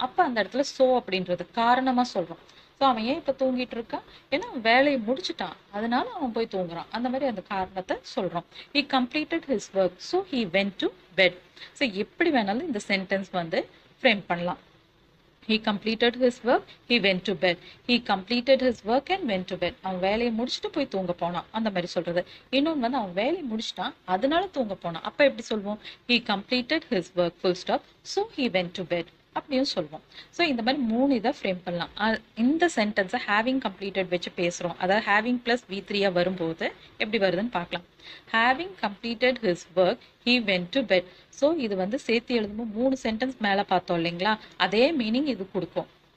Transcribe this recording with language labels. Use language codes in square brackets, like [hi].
[ta] அப்போ அந்த இடத்துல சோ அப்படின்றது காரணமாக சொல்கிறோம். ஸோ அவன் ஏன் இப்போ தூங்கிட்டு இருக்கான்? ஏன்னா அவன் வேலையை முடிச்சுட்டான், அதனால அவன் போய் தூங்குறான். அந்த மாதிரி அந்த காரணத்தை சொல்கிறோம். [en] He completed his work, so he went to bed. [ta] So எப்படி வேணாலும் இந்த சென்டென்ஸ் வந்து ஃப்ரேம் பண்ணலாம். [en] He completed his work, he went to bed. He completed his work and went to bed. [ta] அவன் வேலையை முடிச்சுட்டு போய் தூங்க போனான், அந்த மாதிரி சொல்றது. இன்னொன்று வந்து அவன் வேலையை முடிச்சிட்டான், அதனால தூங்க போனான். அப்போ எப்படி சொல்வோம்? [en] He completed his work, full stop, so he went to bed. [ta] அப்படியும் சொல்லுவோம். ஸோ இந்த மாதிரி மூணு இதை ஃப்ரேம் பண்ணலாம். இந்த சென்டென்ஸை ஹேவிங் கம்ப்ளீட்டட் வச்சு பேசுகிறோம். அதாவது ஹேவிங் ப்ளஸ் v3 வரும்போது எப்படி வருதுன்னு பார்க்கலாம். [en] Having completed his work, he went to bed. [ta] So இது வந்து சேர்த்து எழுதும்போது மூணு சென்டென்ஸ் மேலே பார்த்தோம் இல்லைங்களா, அதே மீனிங் இது கொடுக்கும்.